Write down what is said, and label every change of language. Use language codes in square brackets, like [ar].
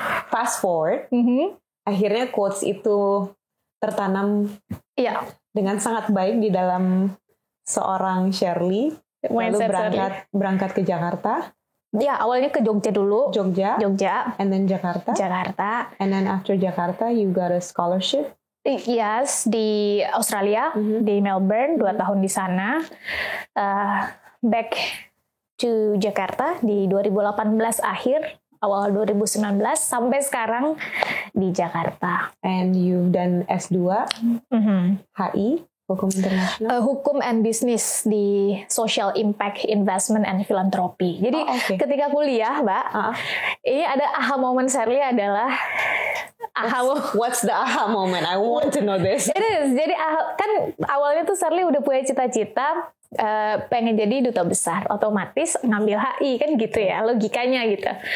[id] Fast forward, akhirnya quotes itu tertanam dengan sangat baik di dalam seorang Shirley, lalu berangkat ke Jakarta. Ya, awalnya ke Jogja dulu. Jogja. [en] And then Jakarta. And then after Jakarta, you got a scholarship. [id] Yes, di Australia, di Melbourne, 2 tahun di sana. [en] Back to Jakarta [id] di 2018 akhir, awal 2019, sampai sekarang di Jakarta. [en] And you've done S2, HI. [id] Hukum internasional? [en] Hukum and Business di Social Impact Investment and Philanthropy. [id] Jadi ketika kuliah, Mbak, ini ada aha moment Shirley adalah [en] What's the aha moment? I want to know this. It is. [id] Jadi kan awalnya tuh Shirley udah punya cita-cita pengen jadi duta besar, otomatis ngambil HI kan gitu ya, logikanya gitu.